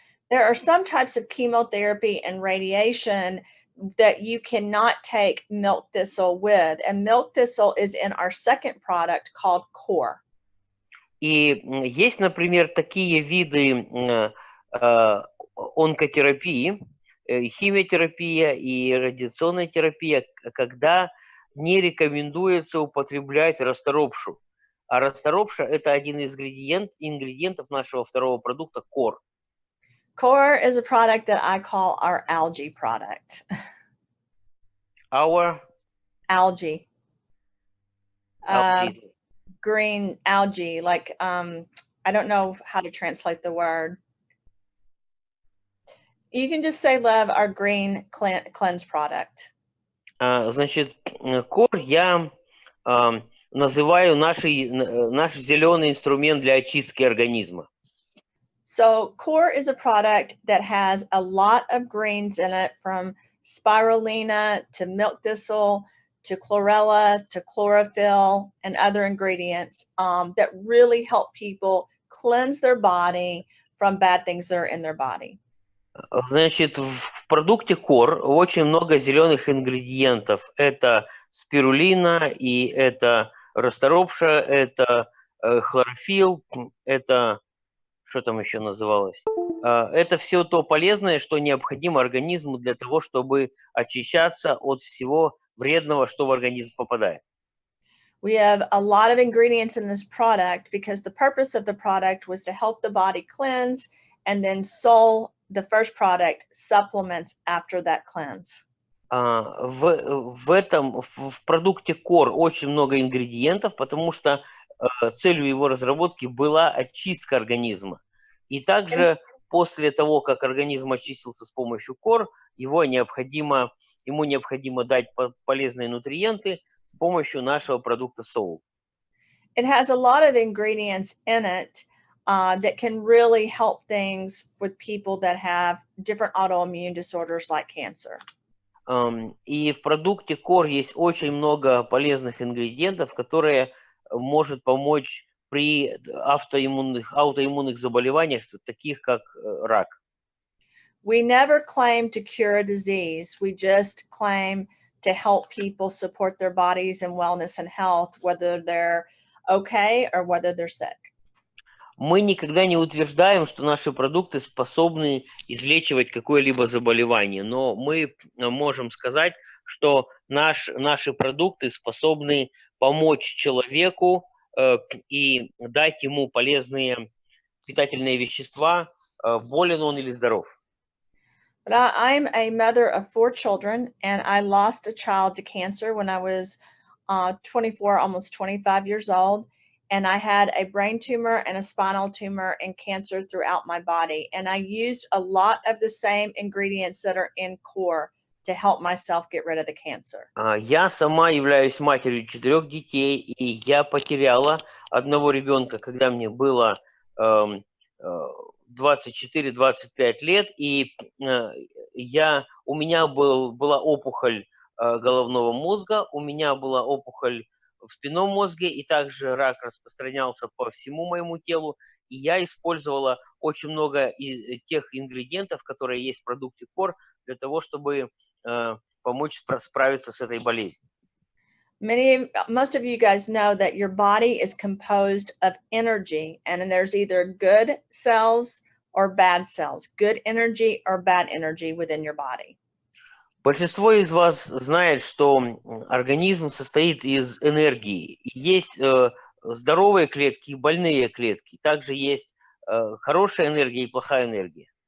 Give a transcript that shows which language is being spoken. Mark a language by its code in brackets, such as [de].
[en] There are some types of chemotherapy and radiation that you cannot take milk thistle with, and milk thistle is in our second product called Core. [ru] И есть, например, такие виды онкотерапии, химиотерапия и радиационная терапия, когда не рекомендуется употреблять расторопшу. А расторопша – это один из ингредиентов нашего второго продукта Core. [en] Core is a product that I call our algae product. Our algae. algae. Green algae, like I don't know how to translate the word. You can just say love our green cleanse product. [ru] Значит, Core я называю наш зеленый инструмент для очистки организма. [en] So Core is a product that has a lot of greens in it, from spirulina to milk thistle to chlorella to chlorophyll and other ingredients that really help people cleanse their body from bad things that are in their body. [ru] Значит, в продукте Core очень много зеленых ингредиентов. Это спирулина, и это расторопша, это хлорофилл, это что там еще называлось? Это все то полезное, что необходимо организму для того, чтобы очищаться от всего вредного, что в организм попадает. [en] We have a lot of ingredients in this product because the purpose of the product was to help the body cleanse, and then Soul, the first product, supplements after that cleanse. [ru] В продукте Core очень много ингредиентов, потому что целью его разработки была очистка организма. И также после того, как организм очистился с помощью Core, ему необходимо дать полезные нутриенты с помощью нашего продукта Soul. [en] it has a lot of ingredients in it that can really help things with people that have different autoimmune disorders like cancer. [ru] И в продукте Core есть очень много полезных ингредиентов, которые может помочь при аутоиммунных заболеваниях, таких как рак. [en] We never claim to cure a disease. We just claim to help people support their bodies in wellness and health, whether they're okay or whether they're sick. [ru] Мы никогда не утверждаем, что наши продукты способны излечивать какое-либо заболевание, но мы можем сказать, что наши продукты способны помочь человеку и дать ему полезные питательные вещества, болен он или здоров. [en] But I'm a mother of 4 children, and I lost a child to cancer when I was 24, almost 25 years old. And I had a brain tumor and a spinal tumor and cancer throughout my body. And I used a lot of the same ingredients that are in Core to help myself get rid of the cancer. [ru] Я сама являюсь матерью 4 детей, и я потеряла одного ребенка, когда мне было 24-25 лет, и у меня была опухоль головного мозга, у меня была опухоль в спинном мозге, и также рак распространялся по всему моему телу, и я использовала очень много тех ингредиентов, которые есть в продукте Core, для того, чтобы помочь справиться с этой болезнью. [en] Most of you guys know that your body is composed of energy, and there's either good cells or bad cells, good energy or bad energy within your body. [ru] Большинство из вас знает, что организм состоит из энергии. Есть здоровые клетки и больные клетки. Также есть хорошая энергия и плохая энергия.